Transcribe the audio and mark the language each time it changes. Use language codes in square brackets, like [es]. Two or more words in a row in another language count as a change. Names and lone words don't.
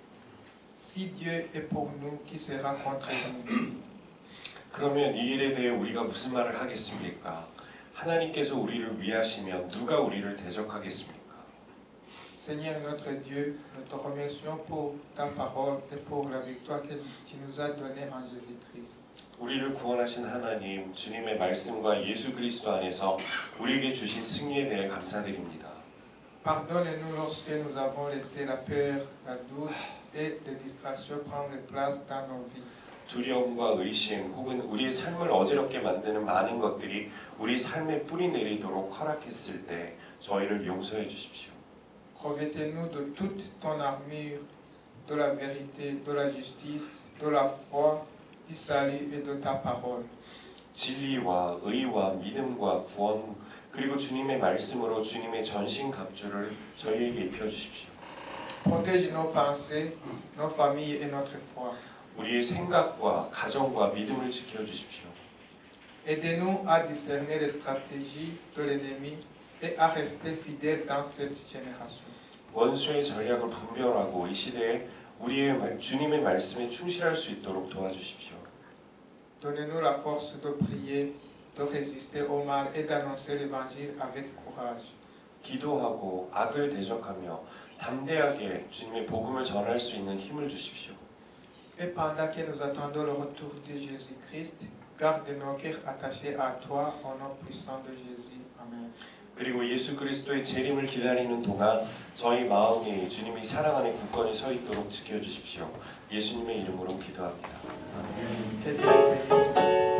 [fr] Si Dieu est pour nous, qui sera contre nous? [ko] 그러면 이 일에 대해 우리가 무슨 말을 하겠습니까? 하나님께서 우리를 위하시면 누가 우리를 대적하겠습니까? [fr] Seigneur notre Dieu, nous te remercions pour ta parole et pour la victoire que tu nous as donnée en Jésus-Christ. [ko] 우리를 구원하신 하나님, 주님의 말씀과 예수 그리스도 안에서 우리에게 주신 승리에 대해 감사드립니다. [fr] Pardonne-nous lorsque nous avons laissé la peur, la doute et les distractions prendre place dans nos vies. [ko] 두려움과 의심 혹은 우리의 삶을 어지럽게 만드는 많은 것들이 우리 삶에 뿌리 내리도록 허락했을 때 저희를 용서해 주십시오. [fr] Revêtez-nous de toute ton armure, de la vérité, de la justice, de la foi, du salut et de ta parole. [ko] 진리와 의와 믿음과 구원 그리고 주님의 말씀으로 주님의 전신 갑주를 저희에게 입혀 주십시오. [fr] Protège nos pensées, nos familles et notre foi. [ko] 우리의 생각과 가정과 믿음을 지켜 주십시오. [fr] Aidez-nous à discerner les stratégies de l'ennemi et à rester fidèles dans cette génération. [ko] 원수의 전략을 분별하고 이 시대에 우리의 주님의 말씀에 충실할 수 있도록 도와주십시오. [fr] Donnez-nous la force de prier, de résister au mal et d'annoncer l'évangile avec courage. [ko] 기도하고 악을 대적하며 담대하게 주님의 복음을 전할 수 있는 힘을 주십시오. [fr] Et pendant que nous attendons le retour de Jésus-Christ, garde nos cœurs attachés à toi au nom puissant de Jésus. Amen. [ko] 그리고 예수 그리스도의 재림을 기다리는 동안 저희 마음이 주님이 사랑하는 굳건히 서 있도록 지켜주십시오. 예수님의 이름으로 기도합니다. [fr] Que Dieu vous bénisse.